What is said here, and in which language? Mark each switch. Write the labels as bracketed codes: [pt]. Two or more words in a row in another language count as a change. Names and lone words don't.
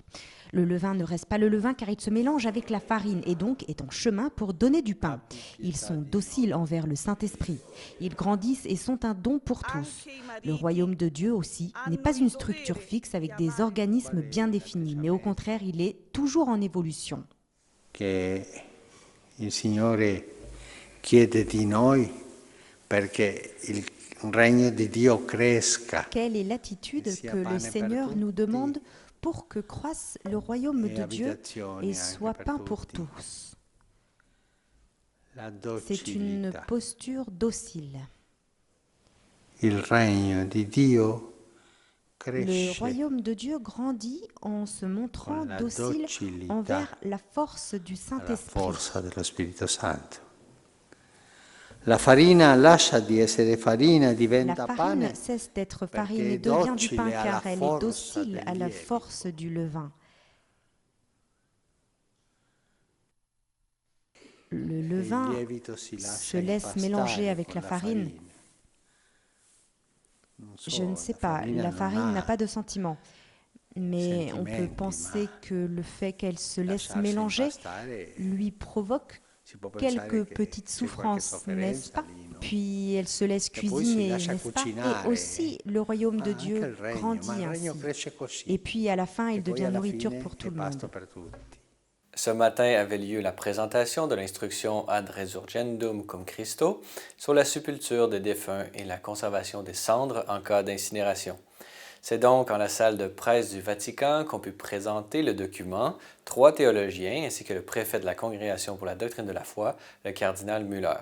[fr] Le levain ne reste pas le levain car il se mélange avec la farine et donc est en chemin pour donner du pain. Ils sont dociles envers le Saint-Esprit. Ils grandissent et sont un don pour tous. Le royaume de Dieu aussi n'est pas une structure fixe avec des organismes bien définis, mais au contraire, il est toujours en évolution. [it] Que il Signore chiede di noi perché il regno di Dio cresca. [fr] Quelle est l'attitude que le Seigneur nous demande pour que croisse le royaume de Dieu et soit pain pour tous? C'est une posture docile. [it] Il regno di Dio [fr] Le [it] cresce [fr] royaume de Dieu grandit en se montrant [it] con la [fr] docile [it] docilità [fr] envers la force du [it] alla [fr] Saint-Esprit. [it] forza dello Spirito Santo. La farina lascia di essere farina, [fr] La [it] diventa pane [fr] farine cesse d'être farine [it] perché [fr] et [it] è [fr] devient du pain [it] docile alla [fr] car elle est [it] forza [fr] docile [it] del [fr] à la [it] lievito. [fr] force du levain. Le [it] Il [fr] levain [it] lievito si lascia [fr] se laisse [it] impastare [fr] mélanger avec [it] con [fr] la farine. [it] Non so, [fr] Je ne sais pas, la [it] non [fr] farine n'a [it] ha [fr] pas de sentiment. Mais on peut [it] sentimenti, [fr] penser [it] ma [fr] que le fait qu'elle se laisse [it] lasciarsi [fr] mélanger [it] impastare, [fr] lui provoque [it] si può pensare [fr] quelques [it] che [fr] petites [it] c'è qualche [fr] souffrances, n'est-ce [it] sofferenza [fr] pas? [it] lì, no? [fr] Puis elle se laisse [it] Che poi si [fr] cuisiner, [it] lascia [fr] n'est-ce pas? Et [it] cucinare, [fr] aussi le royaume de [it] anche [fr] Dieu [it] il regno, ma [fr] grandit [it] il regno [fr] ainsi. [it] cresce così, [fr] Et puis à la fin, [it] che [fr] il [it] poi [fr] devient [it] alla [fr] nourriture [it] fine [fr] pour tout [it] è [fr] le [it] pasto [fr] monde. [it] per tutti. [fr] Ce matin avait lieu la présentation de l'instruction Ad Resurgendum cum Christo sur la sépulture des défunts et la conservation des cendres en cas d'incinération. C'est donc en la salle de presse du Vatican qu'ont pu présenter le document 3 théologiens ainsi que le préfet de la Congrégation pour la doctrine de la foi, le cardinal Müller.